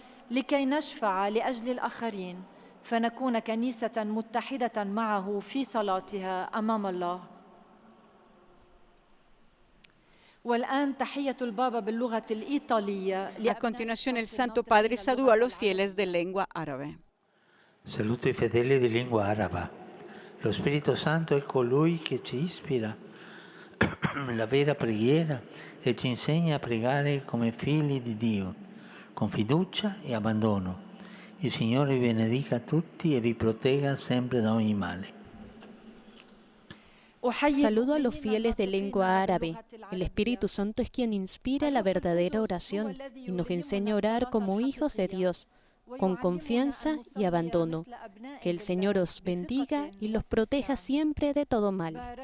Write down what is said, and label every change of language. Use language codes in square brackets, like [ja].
[ar] لكي نشفع لأجل الآخرين فنكون كنيسة متحدة معه في صلاتها أمام الله. والآن تحية البابا باللغة الإيطالية. [es] A continuación, el Santo Padre saluda a los fieles de lengua árabe. [it] Saluto i fedeli di lingua araba. Lo Spirito Santo è colui che ci ispira la vera preghiera e ci insegna a pregare come figli di Dio, con fiducia e abbandono. Il Signore vi benedica tutti e vi protegga sempre da ogni male. [es] Saludo a los fieles de lengua árabe. El Espíritu Santo es quien inspira la verdadera oración y nos enseña a orar como hijos de Dios, con confianza y abandono. Que el Señor os bendiga y los proteja siempre de todo mal.